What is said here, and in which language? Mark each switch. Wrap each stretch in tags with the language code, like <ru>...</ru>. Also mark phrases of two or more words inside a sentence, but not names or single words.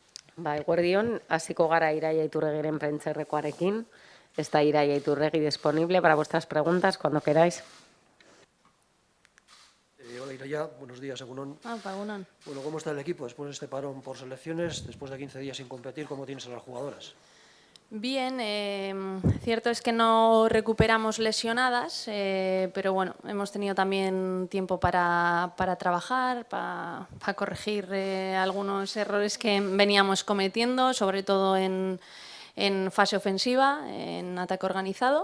<eu>Eguerdion, hasiko gara Iraia Iturregiren prentsaurrekoarekin.</eu> <es>Está Iraia Iturregui disponible para vuestras preguntas cuando queráis. Hola Iraia, buenos días,</es> <eu>Egunon. Egunon.</eu> <es>Bueno, ¿cómo está el equipo después de este parón por selecciones, después de 15 días sin competir? ¿Cómo tienes a las jugadoras? Bien, cierto es que no recuperamos lesionadas, pero bueno, hemos tenido también tiempo para trabajar, para corregir algunos errores que veníamos cometiendo, sobre todo en fase ofensiva, en ataque organizado.</es>